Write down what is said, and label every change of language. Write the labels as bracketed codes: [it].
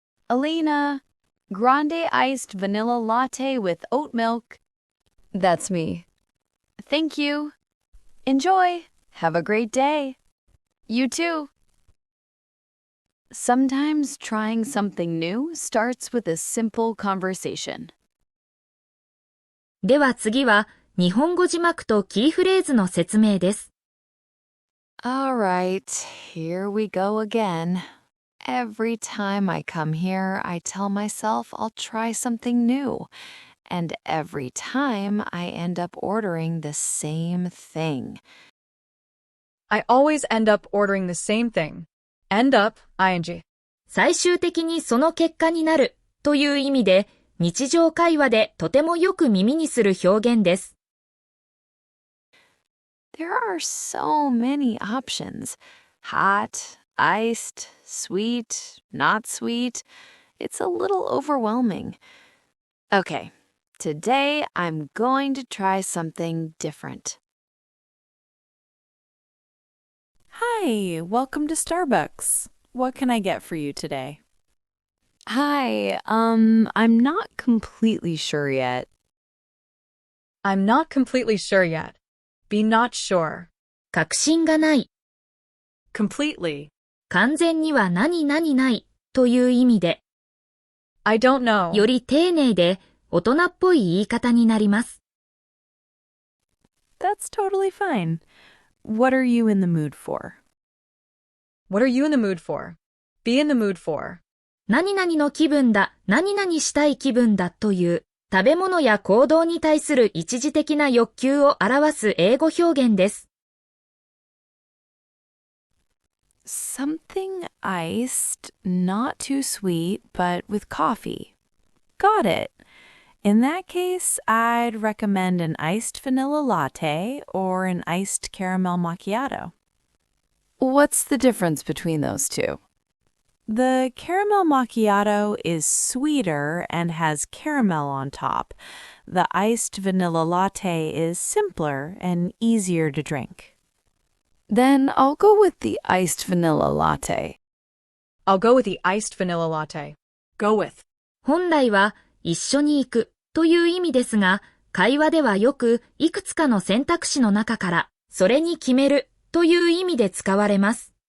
[en] Alina, grande iced vanilla latte with oat milk. That's me. Thank you. Enjoy. Have a great day. You too. Sometimes trying something new starts with a simple conversation. [ja] では次は日本語字幕とキーフレーズの説明です。 [en] All right, here we go again. Every time I come here, I tell myself I'll try something new. And every time I end up ordering the same thing. I always end up ordering the same thing. End up, ing. [ja] 最終的にその結果になるという意味で、日常会話でとてもよく耳にする表現です。 [en] There are so many options. Hot, iced, sweet, not sweet. It's a little overwhelming. Okay, today I'm going to try something different. Hi, welcome to Starbucks. What can I get for you today? Hi, I'm not completely sure yet. I'm not completely sure yet. Be not sure. [ja] 確信がない。 [en] Completely. [ja] 完全には何々ないという意味で、 [en] I don't know. [ja] より丁寧で大人っぽい言い方になります。 [en] That's totally fine. What are you in the mood for? What are you in the mood for? Be in the mood for. [ja] 何々の気分だ、何々したい気分だという食べ物や行動に対する一時的な欲求を表す英語表現です。 [en] Something iced, not too sweet, but with coffee. Got it. In that case, I'd recommend an iced vanilla latte or an iced caramel macchiato. What's the difference between those two? The caramel macchiato is sweeter and has caramel on top. The iced vanilla latte is simpler and easier to drink. Then I'll go with the iced vanilla latte. I'll go with the iced vanilla latte. Go with. [ja] 本来は一緒に行くという意味ですが、会話ではよくいくつかの選択肢の中からそれに決めるという意味で使われます。